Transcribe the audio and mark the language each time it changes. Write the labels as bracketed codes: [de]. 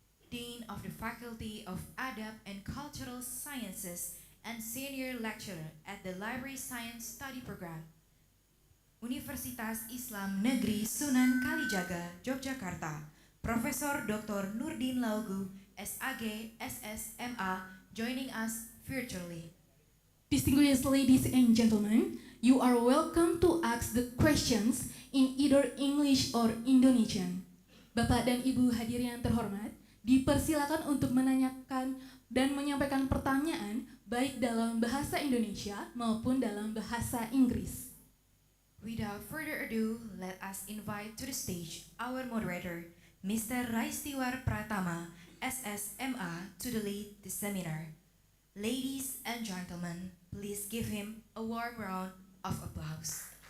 [en] Dean of the Faculty of Adab and Cultural Sciences and Senior Lecturer at the Library Science Study Program, Universitas Islam Negeri Sunan Kalijaga, Yogyakarta, Profesor Dr. Nurdin Laugu, SAG, SSMA, joining us virtually. Distinguished ladies and gentlemen, you are welcome to ask the questions in either English or Indonesian. [id] Bapak dan Ibu hadirin yang terhormat, dipersilakan untuk menanyakan dan menyampaikan pertanyaan baik dalam bahasa Indonesia maupun dalam bahasa Inggris. [en] Without further ado, let us invite to the stage our moderator, Mr. Raistiwar Pratama, SSMA, to lead the seminar. Ladies and gentlemen, please give him a warm round of applause.